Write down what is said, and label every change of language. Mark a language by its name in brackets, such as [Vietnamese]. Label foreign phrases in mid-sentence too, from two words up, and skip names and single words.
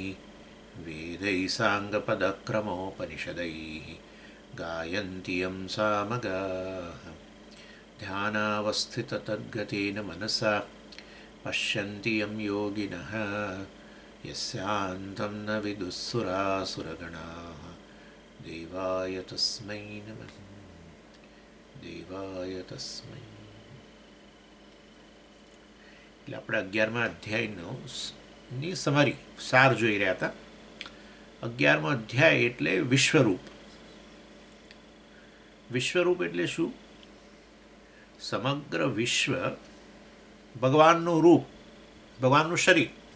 [Sanskrit] वेदैः साङ्गपदक्रमोपनिषदैः गायन्ति यं सामगाः ध्यानावस्थिततद्गतेन मनसा पश्यन्ति यं योगिनः यस्यान्तं न विदुःसुरासुरगणाः देवाय तस्मै नमः देवाय तस्मै. [Gujarati] એટલે આપણે 11મા અધ્યાયની સમરી સાર જોઈ રહ્યા હતા. 11મો અધ્યાય એટલે વિશ્વરૂપ. વિશ્વરૂપ એટલે શું? સમગ્ર વિશ્વ ભગવાનનું રૂપ, ભગવાનનું શરીર.